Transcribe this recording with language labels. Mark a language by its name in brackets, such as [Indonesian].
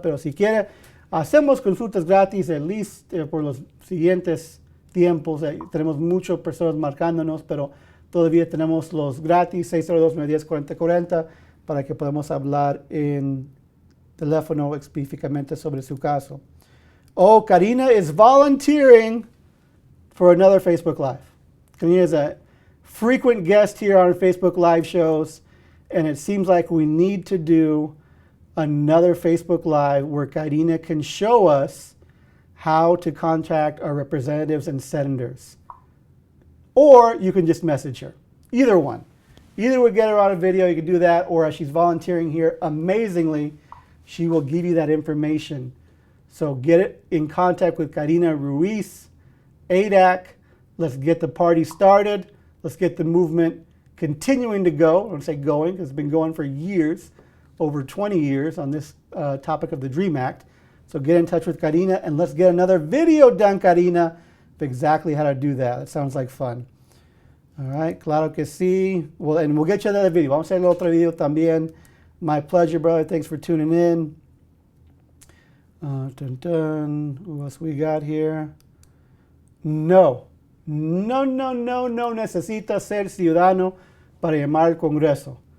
[Spanish] Pero si quiere, hacemos consultas gratis, [English] at least [Spanish] por los siguientes tiempos. Tenemos muchas personas marcándonos, pero todavía tenemos los gratis, 602-910-4040, para que podamos hablar en teléfono específicamente sobre su caso. [English] Oh, Karina is volunteering for another Facebook Live. Karina is a frequent guest here on our Facebook Live shows, and it seems like we need to do another Facebook Live where Karina can show us how to contact our representatives and senators. Or you can just message her. Either one. Either would get her on a video, you can do that, or as she's volunteering here, amazingly, she will give you that information. So get it in contact with Karina Ruiz, ADAC. Let's get the party started. Let's get the movement continuing to go. I don't say going, because it's been going for years, over 20 years on this topic of the DREAM Act. So get in touch with Karina and let's get another video done, Karina, of exactly how to do that. That sounds like fun. All right, [Spanish] claro que sí. [English] Well, and we'll get you another video. [Spanish] Vamos a hacer otro video también. [English] My pleasure, brother. Thanks for tuning in. Dun, dun. Who else we got here? [Spanish] No necesita ser ciudadano para llamar al Congreso.